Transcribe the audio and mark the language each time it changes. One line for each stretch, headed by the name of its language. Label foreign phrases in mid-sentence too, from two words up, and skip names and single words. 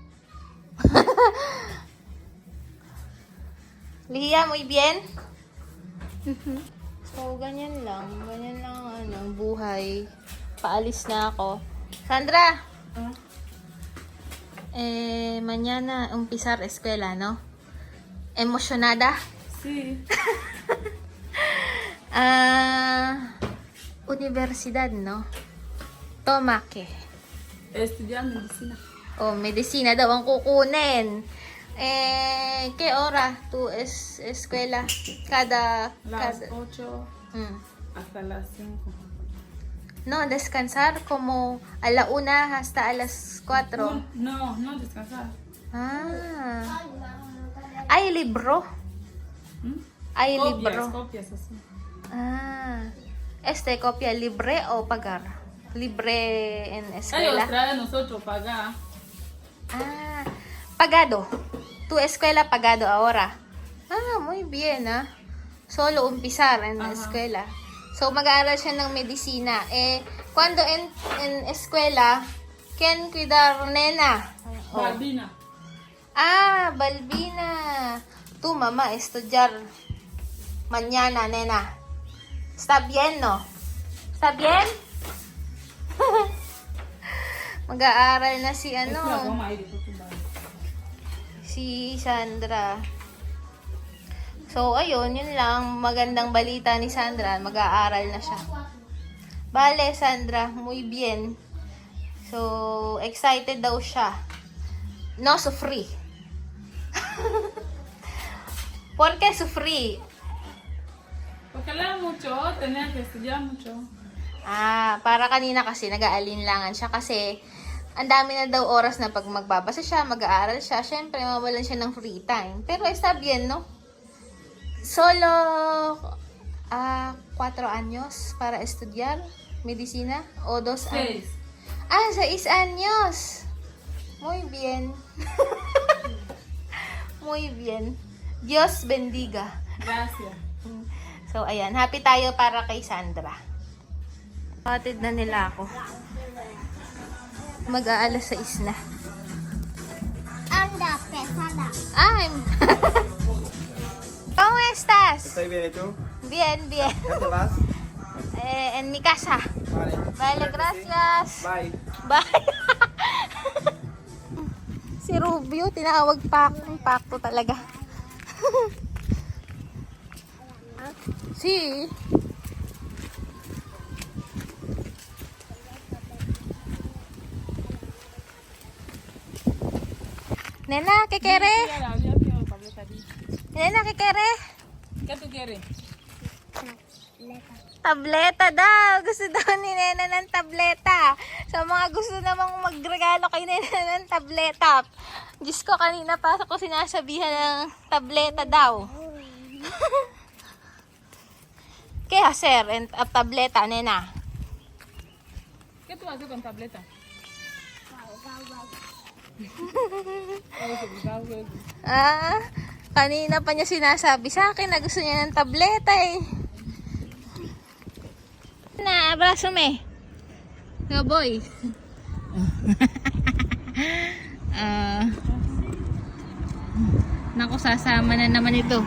Spanish: Liya, muy bien?
Filipino: So, ganyan lang. Ganyan lang ang buhay. Paalis na ako. Sandra!
Spanish: Mañana umpizar escuela, ¿no? ¿Emocionada? Sí. Universidad, ¿no? Toma, ¿qué? Estudiar medicina.
Filipino: Oh, medicina daw ang kukunin.
Spanish: ¿Qué hora tu escuela? Las 8 Mm. hasta las 5. No, descansar como a la 1 hasta a las 4. No, no descansar. Ah. Hay libro. ¿Mm? Hay Copias, libro. copias así. Ah. Copia libre o pagar? Libre en Ellos escuela. traen a nosotros pagar. Ah. Pagado. Tu escuela pagado ahora. Ah, muy bien, ah. Solo umpizar en la Ajá. escuela.
Filipino: So, mag-aaral siya ng medisina.
Spanish: Cuando en escuela, ¿quién cuidar nena? Oh. Balbina. Ah, Balbina. Tu mamá estudiar mañana, nena. ¿Está bien, no? ¿Está bien?
Filipino: Mag-aaral na si
Spanish: Es la
Filipino: ano,
Spanish: goma ahí de tu baño.
Filipino: si Sandra. So, ayun, yun lang. Magandang balita ni Sandra. Mag-aaral na siya. Bale,
Spanish: Sandra, muy bien.
Filipino: So, excited daw siya.
Spanish: No sufrí. ¿Por qué sufrí? Porque lea mucho, tenía que estudiar mucho.
Filipino: Ah, para kanina kasi nag-aalinlangan siya kasi ang dami na daw oras na pag magbabasa siya, mag-aaral siya, syempre mawalan siya ng
English: free time.
Spanish: Pero está bien, no? Solo 4 años para estudiar medicina o 2 años. 6. Ah, 6 años. Muy bien. Muy bien. Dios bendiga. Gracias.
Filipino: So, ayan. Happy tayo para kay Sandra. Hatid na nila ako. Mag-aalas 6 na.
Spanish: Anda pesada. I'm... ¿Cómo estás? ¿Estoy bien y tú? Bien, bien. ¿Ya te vas? En mi casa. Vale. Vale, gracias.
English: Bye.
Filipino: Bye. Si Rubio, tinawag pa ako. Pakto talaga.
Spanish: Si. Nena, ¿qué quiere? Nena, ¿qué quiere? ¿Qué tú quieres?
Filipino: Tableta daw. Gusto daw ni Nena ng tableta. Sa mga gusto namang magregalo kay Nena ng tableta. Diyos ko, kanina pa ako sinasabihan ng tableta daw.
Spanish: ¿Qué hacer en tableta, Nena? ¿Qué tú haces con tableta?
Filipino: Ah, Kanina pa niya sinasabi sa akin na gusto niya ng tableta eh.
Spanish: Na, abraso me. No boy.
Filipino: Naku, sasama na naman ito.